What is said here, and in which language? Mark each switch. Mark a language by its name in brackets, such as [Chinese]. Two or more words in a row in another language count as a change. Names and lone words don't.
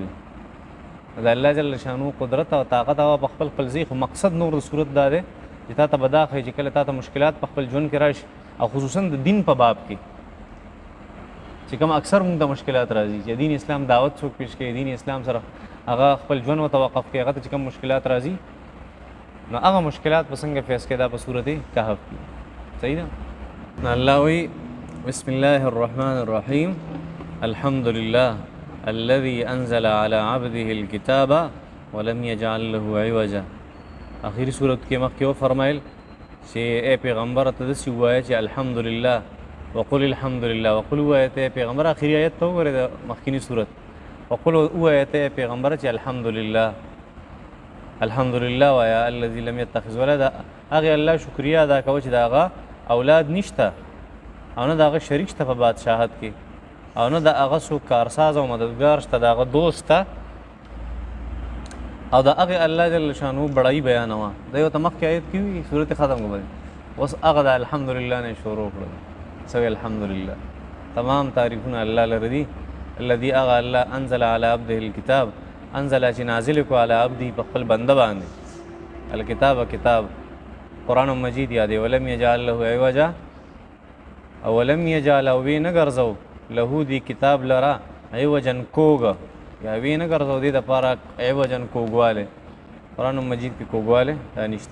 [Pashto] د الله جل شانو قدرت او طاقت او په خپل ځای، خو مقصد نور د صورت دا دی چې تا ته به دا ښایي چې کله تا ته مشکلات په خپل ژوند کې راشي، او خصوصا د دین په باب کې چې کوم اکثر موږ ته مشکلات راځي، چې دین اسلام دعوت څوک پیش کوي، دین اسلام سره هغه خپل ژوند متوقف کوي، هغه ته چې کوم مشکلات راځي نو هغه مشکلات په څنګه فیس کړي، دا په صورت کهف کې. صحیح ده. نو الله وایي [Arabic] بسم الله الرحمن الرحیم الحمد لله الذي انزل على عبده الكتاب ولم يجعل له عوجا. [Pashto] اخری صورت کې مخکې وفرمایل چې اے پیغمبر ته داسې ووایه چې [Arabic] الحمدلله وقل الحمدلله، [Pashto] وقل ووایه ته پیغمبر، اخري آیت ته وګورئ د مخکینی صورت، وقل ووایه ته پیغمبر چې الحمدلله، الحمدلله وایه [Arabic] الذي لم يتخذ ولدا، [Pashto] هغې الله شکریه ادا کوه چې د هغه اولاد نشته او نه د هغه شریک شته په بادشاهت کې، او نه د هغه څوک کارساز او مددګار شته، د هغه دوست ته، او د هغې الله جل شانو بړایي بیانوه. دا یو ته مخکې آیت کې وي صورت ختم کړه، اوس هغه د الحمدلله نه شروع کړل. سوی الحمدلله، تمام تعریفونه الله لره دي. الذي هغه الله [Arabic] انزل على عبده الكتاب، [Pashto] انزل چې نازل کړو [Arabic] على عبده [Pashto] په خپل بنده باندې، الکتاب کتاب قرآن مجید یادې، [Arabic] ولم یجعل له عوجا، [Pashto] او [Arabic] ولم یجعل [Pashto] او وی نه ګرځو له دی کتاب لرا عوجن کوږه، یا وی نه ګرځو دې دپاره عوجن کوږوالی، قرآن مجید کې کوږوالی دا نشته.